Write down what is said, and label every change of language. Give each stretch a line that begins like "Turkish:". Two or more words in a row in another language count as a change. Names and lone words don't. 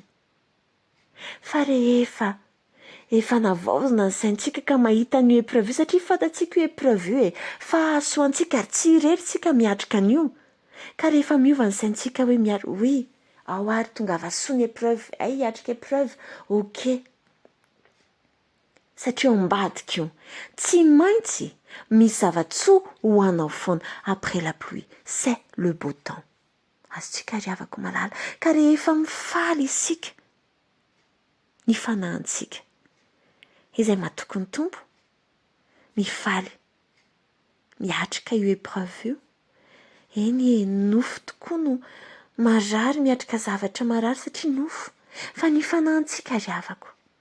Malagasy: Fa rehefa efa navaozina ny saintsika ka mahita ny épreuve io, satria fantatsika io épreuve io fa ahasoantsika ary tsy ireritsika miatrika an'io, ka rehefa miova ny saintsika hoe oui ao ary tonga avasoa ny épreuve, ay hiatrika épreuve, ok, satria ambadika io tsy maintsy misy zavatsoa ho anao foana.
French: Après la pluie c'est le beau temps.
Malagasy: Azontsika ry havako malala, ka rehefa mifaly isika ny fanahintsika izay mahatoky ny tompo, mifaly miatrika io épreuve io, eny nofo tokoa no marary miatrika zavatra marary, satria nofo, fa ny fanahintsika ry havako,